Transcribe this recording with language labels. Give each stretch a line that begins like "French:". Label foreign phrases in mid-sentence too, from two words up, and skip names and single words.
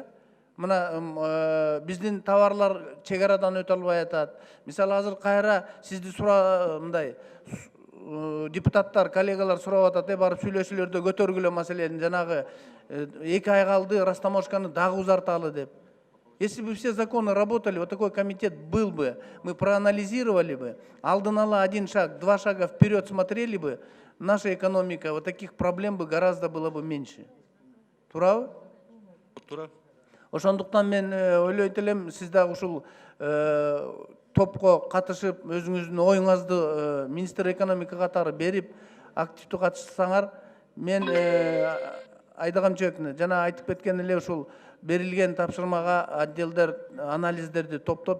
Kyrgyz: Мына биздин товарлар чек арадан өтө албай атат. Мисалы азыр кайра сизди мындай депутаттар, коллегалар сурап атат, барып сүйлөшүүлөрдө көтөргүлө маселени, жанагы 2 ай калды, растаможканы дагы узарталы деп.
Russian: Если бы все законы работали, вот такой комитет был бы, мы проанализировали бы,
Kyrgyz: алдын ала
Russian: 1 шаг, 2 шага вперед смотрели бы, наша экономика, вот таких проблем бы гораздо было бы меньше.
Kyrgyz: Туурабы? Туура. Ошондуктан мен ойлойт элем, сиз дагы ушул топко катышып, өзүңүздүн оюңузду
Russian: министр экономика
Kyrgyz: катары берип, активдүү катышсаңар, мен Айда Камчыбек жана айтып кеткен эле ушул берилген тапшырмага отделдер анализдерди топтоп берсин.